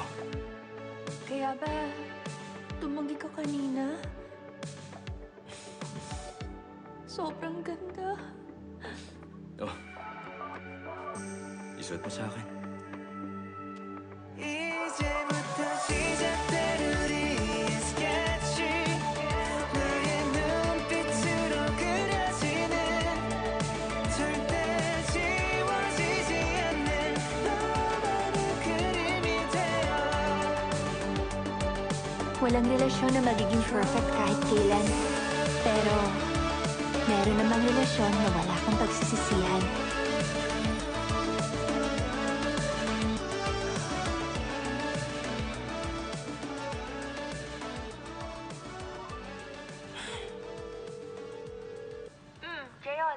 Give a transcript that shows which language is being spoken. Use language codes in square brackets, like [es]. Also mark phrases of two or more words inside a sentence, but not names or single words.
[tl] Kaya ba, tumanggi ka kanina? Sobrang ganda. Oh. Isuot mo sa akin. [ko] 이제부터 시작되는 이 스케치 너의 눈빛으로 그려지는 절대 지워지지 않는 너만의 그림이 되어 [tl] Walang relasyon na magiging perfect kahit kailan. Pero, meron namang relasyon na wala kang pagsisisihan. Jayon.